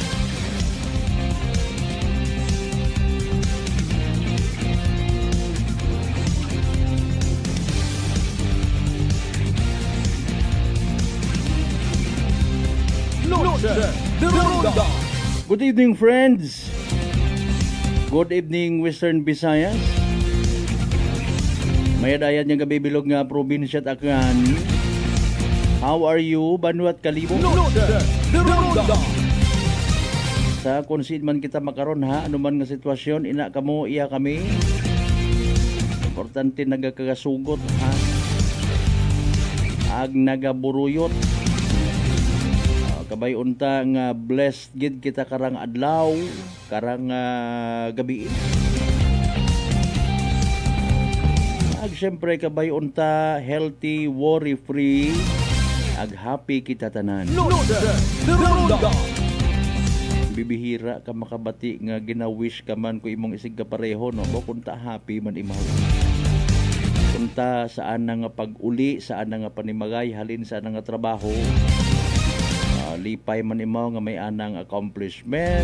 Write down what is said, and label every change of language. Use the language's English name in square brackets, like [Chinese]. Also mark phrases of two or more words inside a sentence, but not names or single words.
[English] Noche de Ronda. Good evening, friends. Good evening, Western Visayas. [Aklanon] Mayadayan nga gabi bilog nga probinsya at Aklan. [English] How are you, [Aklanon] Banwat Kalibo? Noche de Ronda. Sa konsid man kita makaron ha, anuman nga sitwasyon, ina kamo, iya kami. Importante nagakagasugot ha. Ag nagaburuyot. Kabay unta nga blessed gid kita karang adlaw, karang gabi. Ag syempre kabay unta [English] healthy, worry free. [Aklanon] Ag happy kita tanan. Noche de Ronda. Bibihira ka makabati nga gina-wish ka man ko imong isig ka pareho no, bo kunta happy man imaw. Kunta saan na nga pag-uli, saan na nga panimagay, halin saan na nga trabaho. Lipay man imaw nga may anang accomplishment.